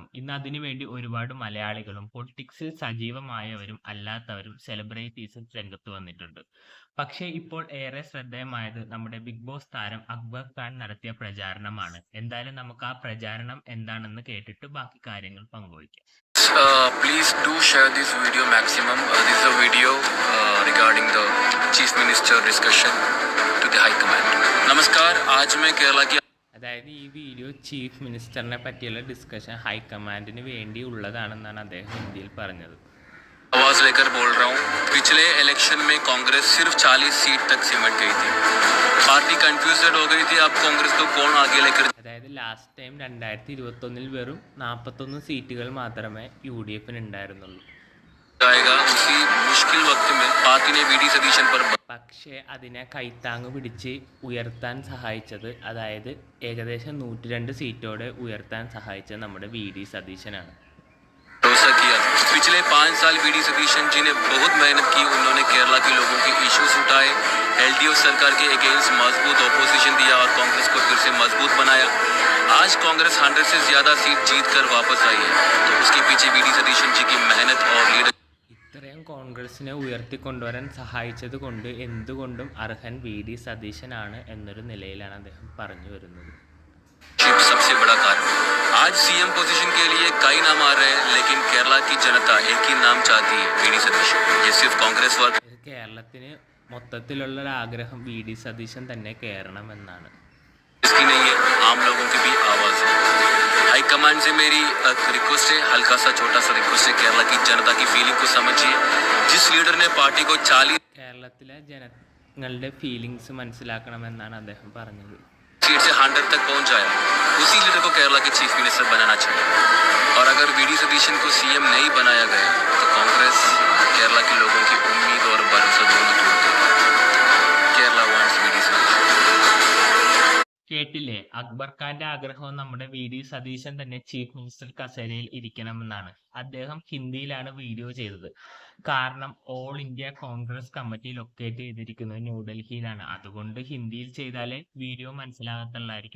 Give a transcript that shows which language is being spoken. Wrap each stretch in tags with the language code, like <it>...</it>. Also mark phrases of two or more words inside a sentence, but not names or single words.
<ml>ഇന്ന് അതിനുവേണ്ടി ഒരുപാട് മലയാളികളും പൊളിറ്റിക്സിൽ സജീവമായവരും അല്ലാത്തവരും സെലിബ്രിറ്റീസും രംഗത്ത് വന്നിട്ടുണ്ട്. പക്ഷേ ഇപ്പോൾ ഏറെ ശ്രദ്ധേയമായത് നമ്മുടെ ബിഗ് ബോസ് താരം അക്ബർ ഖാൻ നടത്തിയ പ്രചാരണമാണ്. എന്തായാലും നമുക്ക് ആ പ്രചാരണം എന്താണെന്ന് കേട്ടിട്ട് ബാക്കി കാര്യങ്ങൾ പങ്കുവയ്ക്കാം.</ml> <en>Please do share this video maximum. This is a video regarding the Chief Minister discussion to the High Command.</en> <hi>नमस्कार, आज मैं केरला की</hi> <ml>അതായത് ഈ വീഡിയോ ചീഫ് മിനിസ്റ്ററിനെ പറ്റിയുള്ള ഡിസ്കഷൻ ഹൈക്കമാൻഡിന് വേണ്ടി ഉള്ളതാണെന്നാണ് അദ്ദേഹം ഹിന്ദിയിൽ പറഞ്ഞത്.</ml> <hi>आवाज लेकर बोल रहा हूँ. पिछले इलेक्शन में कांग्रेस सिर्फ 40 सीट तक सिमट गई थी. पार्टी कंफ्यूज्ड हो गई थी. अब कांग्रेस को कौन आगे लेकर</hi> <ml>അതായത്</ml> <en>last time</en> <ml>2021 വെറും 41 സീറ്റുകൾ മാത്രമേ UDF ഉണ്ടായിരുന്നുള്ളൂ.</ml> <hi>जाएगा. उसी मुश्किल वक्त में पार्टी ने वी.डी. सतीशन पर</hi> <ml>പക്ഷേ അതിനെ കൈത്താങ്ങ് പിടിച്ച് ഉയർത്താൻ സഹായിച്ചത്, അതായത് ഏകദേശം 102 സീറ്റോടെ ഉയർത്താൻ സഹായിച്ചത് നമ്മുടെ വി.ഡി. സതീശനാണ്.</ml> <hi>भरोसा किया. पिछले 5 साल वी.डी. सतीशन जी ने बहुत मेहनत की. उन्होंने केरला के लोगों के इश्यूज उठाए, LDF सरकार के अगेंस्ट मजबूत ऑपोजिशन दिया और कांग्रेस को फिर से मजबूत बनाया. आज कांग्रेस 100 से ज्यादा सीट जीत कर वापस आई है. तो उसके पीछे वी.डी. सतीशन जी की मेहनत और लीडर</hi> <ml>ഇത്രയും കോൺഗ്രസിനെ ഉയർത്തിക്കൊണ്ടുവരാൻ സഹായിച്ചത് കൊണ്ട് എന്തുകൊണ്ടും അർഹൻ വി.ഡി. സതീശനാണ് എന്നൊരു നിലയിലാണ് അദ്ദേഹം പറഞ്ഞു വരുന്നത്.</ml> <hi>सबसे बड़ा कारण. आज</hi> <en>CM position</en> <hi>के लिए कई नाम आ रहे हैं, लेकिन केरला की जनता एक ही नाम चाहती है, वी.डी. सतीशन. ये सिर्फ कांग्रेस वर्ग</hi> <ml>കേരളത്തിന് മൊത്തത്തിലുള്ള ഒരു ആഗ്രഹം വി.ഡി. സതീശൻ തന്നെ കയറണമെന്നാണ്.</ml> <hi>इसकी नहीं है, आम लोगों की भी आवाज है. हाईकमांड से मेरी रिक्वेस्ट है, हल्का सा छोटा सा रिक्वेस्ट है, केरला की जनता की फीलिंग को समझिए. जिस लीडर ने पार्टी को 40</hi> <ml>കേരളത്തിലെ ജനങ്ങളുടെ ഫീലിങ്സ് മനസ്സിലാക്കണമെന്നാണ് അദ്ദേഹം പറഞ്ഞത്.</ml> <hi>सीट से 100 तक पहुंच जाया, उसी लीडर को केरला के</hi> <en>Chief Minister</en> <hi>बनाना चाहिए. और अगर वी.डी. सतीशन को सीएम नहीं बनाया गया तो कांग्रेस केरला के लोगों की उम्मीद और भरोसा दोनों टूट गए.</hi> <en>Kerala wants V.D. Satheesan.</en> <ml>കേട്ടില്ലേ, അക്ബർ ഖാന്റെ ആഗ്രഹവും നമ്മുടെ വി.ഡി. സതീശൻ തന്നെ</ml> <en>Chief Minister</en> <ml>കസേരയിൽ ഇരിക്കണമെന്നാണ്. അദ്ദേഹം ഹിന്ദിയിലാണ് വീഡിയോ ചെയ്തത്. കാരണം ഓൾ ഇന്ത്യ കോൺഗ്രസ് കമ്മിറ്റി ലൊക്കേറ്റ് ചെയ്തിരിക്കുന്നത് ന്യൂഡൽഹിയിലാണ്. അതുകൊണ്ട് ഹിന്ദിയിൽ ചെയ്താലേ വീഡിയോ മനസ്സിലാകത്തുള്ളായിരിക്കും.</ml>